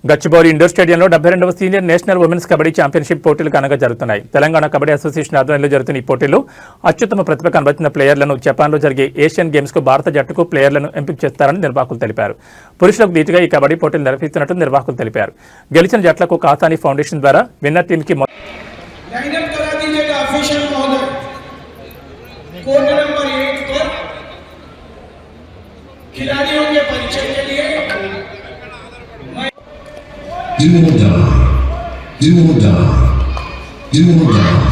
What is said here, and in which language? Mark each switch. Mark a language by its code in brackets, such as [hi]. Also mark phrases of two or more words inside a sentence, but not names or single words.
[te] గచ్చిబౌలి ఇండోర్ స్టేడియంలో 72వ సీనియర్ నేషనల్ ఉమెన్స్ కబడ్డీ ఛాంపియన్షిప్ పోటీలు ఘనంగా జరుగుతున్నాయి. తెలంగాణ కబడ్డీ అసోసియేషన్ ఆధ్వర్యంలో జరుగుతున్న ఈ పోటీల్లో అత్యుత్తమ ప్రతిభ కనబరిచిన ప్లేయర్లను జపాన్లో జరిగే ఏషియన్ గేమ్స్కు భారత జట్టుకు ప్లేయర్లను ఎంపిక చేస్తారని నిర్వాహకులు తెలిపారు. పురుషులకు ధీటుగా ఈ కబడ్డీ పోటీలు నిర్వహిస్తున్నట్టు నిర్వాహకులు తెలిపారు. గెలిచిన జట్లకు కాసాని ఫౌండేషన్ ద్వారా [en] winner teamకి Do or die. Do or die. Do or die.